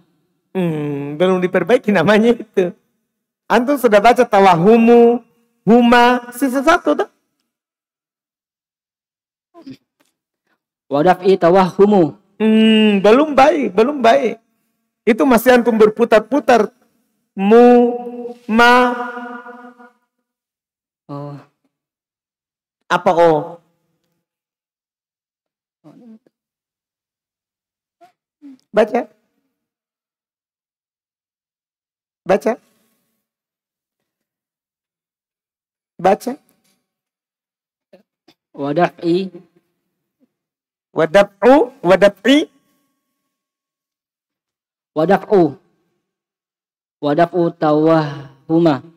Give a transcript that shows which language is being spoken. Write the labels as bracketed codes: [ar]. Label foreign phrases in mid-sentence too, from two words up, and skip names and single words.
[id] Belum diperbaiki namanya itu. Antum sudah baca tawahumu, huma, sisa satu dah. [ar] ودفع توهم. [id] Belum baik. Itu masih antum berputar-putar. Mu, ma. Oh. Apa oh? Baca. [ar] ودفع ودفع توهما.